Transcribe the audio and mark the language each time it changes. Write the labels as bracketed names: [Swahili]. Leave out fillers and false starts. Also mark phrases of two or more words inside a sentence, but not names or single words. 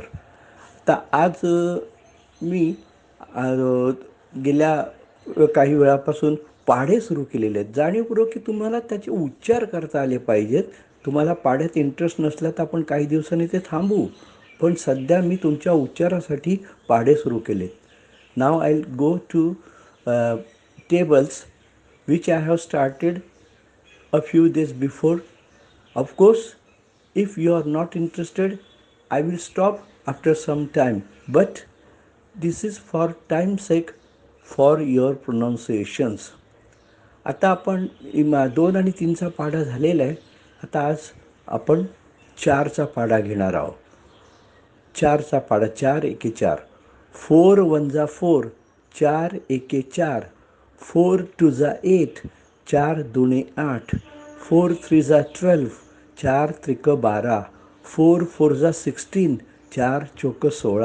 [Marathi] आता आज मी गेल्या काही वेळापासून पाढे सुरू केलेले आहेत. जाणीवपूर्वक की तुम्हाला त्याचे उच्चार करता आले पाहिजेत. तुम्हाला पाढ्यात इंटरेस्ट नसला तर आपण काही दिवसांनी ते थांबवू. पण सध्या मी तुमच्या उच्चारासाठी पाढे सुरू केलेत. [English] Now I go to tables which I have started a few days before. Of course, if you are not interested, I will stop after some time. But this is for time's sake, for your pronunciations. [Marathi] आता आपण 2 आणि 3चा पाढा झालेला आहे. आता आज आपण 4चा पाढा घेणार आहोत. 4चा पाढा. 4 एके 4. 4 1 जा 4, 4 एके 4. 4 2 जा 8, 4 दुणे 8. 4 3 जा 12, 4 त्रिक 12. 4 4 जा 16, 4 चौक 16.